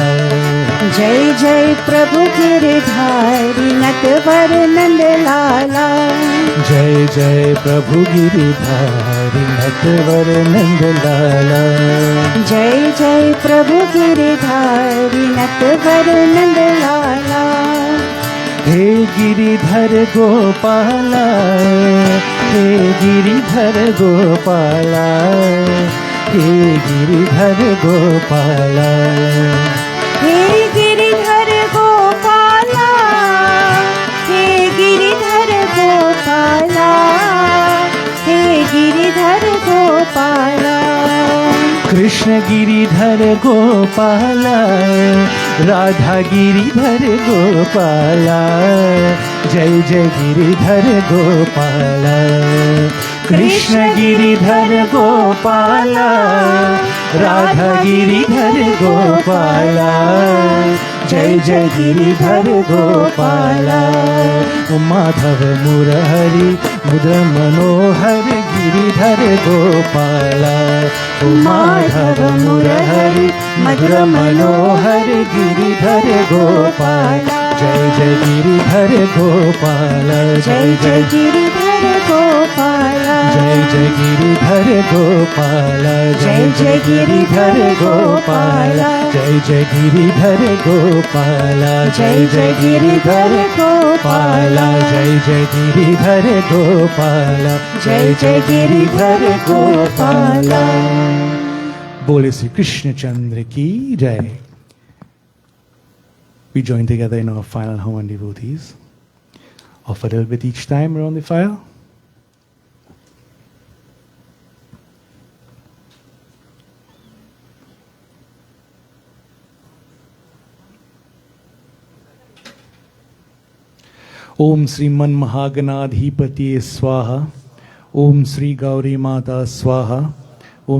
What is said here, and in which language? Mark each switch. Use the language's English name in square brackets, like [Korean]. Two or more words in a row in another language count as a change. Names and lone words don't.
[Hindi] जय जय प्रभु गिरिधारी नटवर नंद लाला, जय जय प्रभु गिरिधारी नटवर नंद लाला, जय जय प्रभु गिरिधारी नटवर नंद लाला। हे गिरिधर गोपाला, हे गिरिधर गोपाला, हे गिरिधर गोपाला, हे गिरिधर गोपाला, हे गिरिधर गोपाला, हे गिरिधर गोपाला। कृष्ण गिरिधर गोपाला, राधा गिरिधर गोपाला, जय जय गिरिधर गोपाला, कृष्ण गिरिधर गोपाला, राधा गिरिधर गोपाला, जय जय गिरिधर गोपाला, माधव मुरहरि मधुर मनोहर गिरिधर गोपाला, माधव मुरहरि मधुर मनोहर गिरिधर गोपाला, जय जय गिरिधर गोपाला, जय जय गिरिधर गोपाला, जय जय गिरिधर गोपाला, जय जय गिरिधर गोपाला, जय जय गिरिधर गोपाला, जय जय गिरिधर गोपाला, जय जय गिरिधर गोपाला, जय जय गिरिधर गोपाला। बोले श्री कृष्ण चंद्र की जय। [English] We join together in our final home and devotees. Offer a little bit each time around the fire. [Sanskrit] ओम श्री मन महागणाधिपति स्वाहा, ओम श्री गौरी माता स्वाहा, ओम